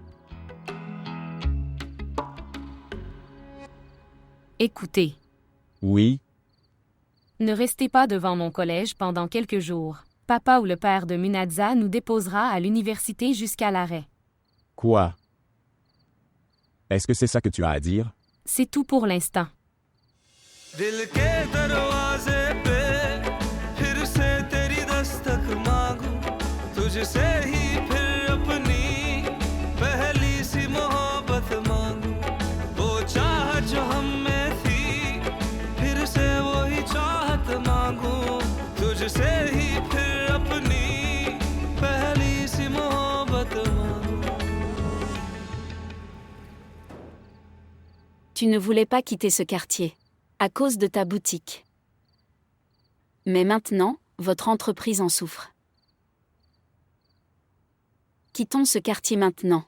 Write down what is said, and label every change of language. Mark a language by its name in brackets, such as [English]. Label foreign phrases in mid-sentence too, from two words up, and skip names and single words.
[French] Écoutez. Oui, Ne restez pas devant mon collège pendant quelques jours. Papa ou le père de Munadza nous déposera à l'université jusqu'à l'arrêt. quoi? Est-ce que c'est ça que tu as à dire? C'est tout pour l'instant. [Hindi] दिल के दरवाजे पे फिर से तेरी दस्तक मांगू तुझसे ही फिर अपनी पहली सी मोहब्बत मांगू वो चाहत जो हम में थी फिर से वही चाहत मांगू तुझसे ही फिर अपनी पहली सी मोहब्बत मांगू [French] Tu ne voulais pas quitter ce quartier. À cause de ta boutique. Mais maintenant, votre entreprise en souffre. Quittons ce quartier maintenant.